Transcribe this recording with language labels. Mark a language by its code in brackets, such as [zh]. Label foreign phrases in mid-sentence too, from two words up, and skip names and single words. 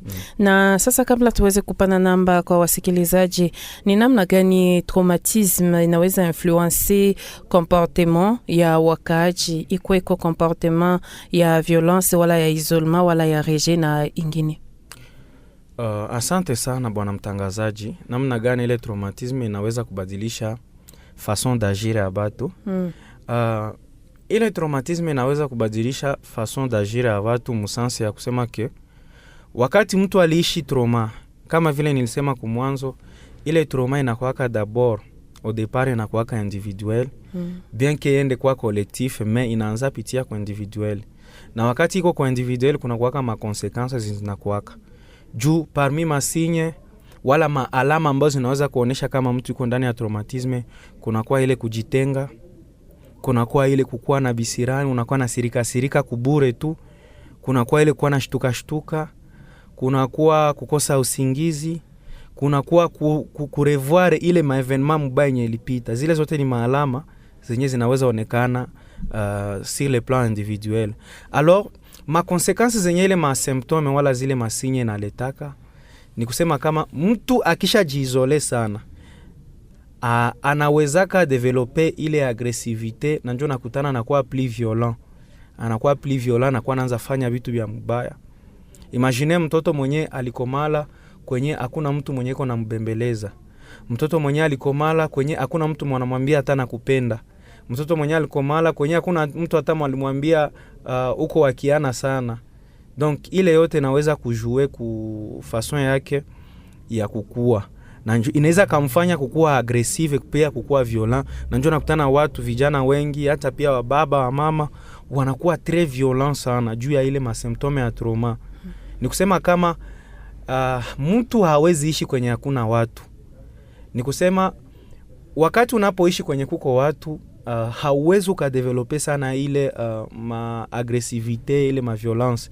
[sw] Na sasa kabla tuweze kupana namba kwa wasikilizaji, ni namna gani traumatisme inaweza [fr] influencer comportement [sw] ya wakaaji, iko comportement ya violence wala ya isolement wala ya rejet na ingine? Asante sana bwana mtangazaji. Namna gani ile traumatisme inaweza kubadilisha [fr] façon d'agir [sw] ya batu? Ile traumatisme inaweza kubadilisha [fr] façon d'agir [sw] ya watu musansi ya kusema ke wakati mtu aliishi trauma, kama vile nilisema kumwanzo, ile trauma inakuwaka [fr] d'abord au départ [sw] inakuwaka individuel, [fr] bien que [sw] yende kwa collectif, mais inaanza pitia kwa individuel. Na wakati iko kwa individuel kuna kuwaka ma consequences zinakuwaka. Juu parmi masinye wala maalama ambazo zinaweza kuonesha kama mtu yuko ndani ya traumatisme, kuna kwa ile kujitenga, kuna kwa ile kukua na bisirani, unakuwa na sirika kubure tu, kuna kwa ile kuwa na shtuka, kuna kuwa kukosa usingizi, kuna kuwa kurevoir ile maevenement mubaya yenye ilipita. Zile zote ni maalama zenye zinaweza onekana [fr] sur le plan individuel. [sw] Alors ma conséquences zenye ile ma symptômes wala zile masinye na letaka Ni kusema kama mtu akishajiizole sana, anawezaka develope ile agresivite, na ndio nakutana anakuwa [fr] plus violent. [sw] Anakuwa [fr] plus violent, [sw] anakuwa anaanza fanya vitu vya mbaya. Imagine mtoto mwenye alikomala kwenye hakuna mtu mwenye iko nambembeleza. Mtoto mwenye alikomala kwenye hakuna mtu mwanamwambia hata nakupenda. Mtoto mwenye alikomala kwenye hakuna mtu hata mwalimwambia uko wakiana sana. Donc ile yote naweza kujue ku façon yake ya kukua. Na inaweza kumfanya kukua aggressive, pia kukua violent. Na njoo nakutana watu vijana wengi, hata pia wa baba wa mama wanakuwa [fr] très violent [sw] sana juu ya ile masymptome ya trauma. Ni kusema kama mtu hawezi ishi kwenye hakuna watu. Ni kusema wakati unapoishi kwenye kuko watu, hauwezi ukadevelope sana ile ma-agresivite, ile ma-violence.